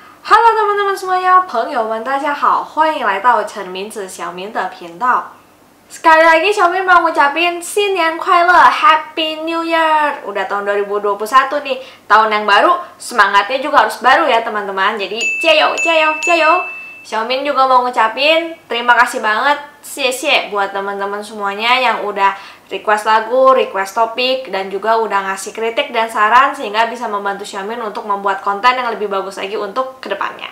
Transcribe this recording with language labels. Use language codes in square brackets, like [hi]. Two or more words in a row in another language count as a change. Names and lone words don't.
[id] Hello， teman-teman semuanya， [zh] 朋友们，大家好，欢迎来到陈明子小明的频道。 [id] Sekali lagi Xiaomi mau ngucapin [zh] 新年快乐, [en] Happy New Year. [id] Udah tahun 2021 nih, tahun yang baru, semangatnya juga harus baru ya teman-teman. Jadi, [zh] 加油，加油，加油. [id] Xiaomi juga mau ngucapin terima kasih banget, xie buat teman-teman semuanya yang udah request lagu, request topik, dan juga udah ngasih kritik dan saran sehingga bisa membantu Xiaomi untuk membuat konten yang lebih bagus lagi untuk kedepannya.